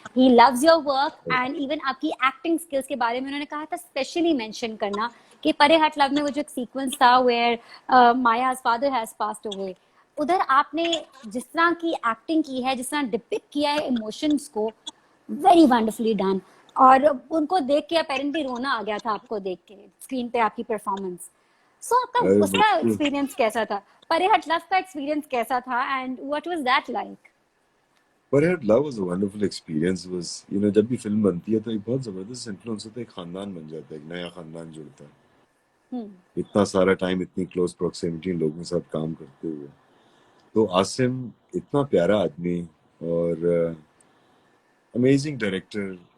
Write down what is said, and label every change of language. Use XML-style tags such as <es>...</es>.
<en>he loves your work and even</en> <hi>आपकी acting skills के बारे में उन्होंने कहा था स्पेशली मेंशन करना कि परे हट लव में वो जो एक सीक्वेंस था</hi> <en>where Maya's father has passed away,</en> <hi>उधर आपने जिस तरह की एक्टिंग की है, जिस तरह डिपिक्ट किया है इमोशंस को,</hi> <en>Very wonderfully done.</en> <hi>और उनको देख के अपेरेंटली रोना आ गया था आपको देख के स्क्रीन पे आपकी परफॉर्मेंस। सो आपका उसका एक्सपीरियंस कैसा था? परे हट लव का एक्सपीरियंस कैसा था</hi> <en>And what was that like? Pare Hut Love was a wonderful experience. Was</en> <hi>जब भी फिल्म बनती है तो एक बहुत जबरदस्त इन्फ्लुएंस होता है, एक खानदान बन जाता है, एक नया खानदान जुड़ता है. इतना सारा टाइम इतनी क्लोज प्रोक्सिमिटी लोगों के साथ काम करते हुए. तो आसिम इतना प्यारा आदमी और अमेजिंग डायरेक्टर.</hi>